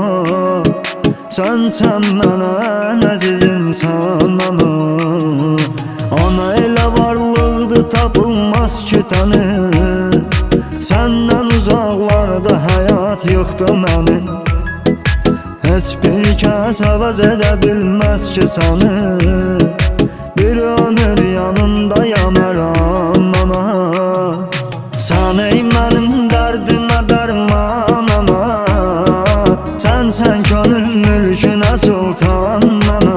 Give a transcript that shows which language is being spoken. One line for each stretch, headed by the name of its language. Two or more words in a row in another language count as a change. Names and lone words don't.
Turkish: Sen bana en aziz insan ana.
Azerbaijani: Ana ile varlıqdı tapılmaz ki təni.
Turkish: Senden uzaklarda hayat yıktı məni.
Azerbaijani: Hiçbir kəs əvəz edə bilməz ki səni. Bir ömür yanındayam hər an ana. Sən ey mənim dərdimə dərman ana. Sən könül mülkünə sultan ana.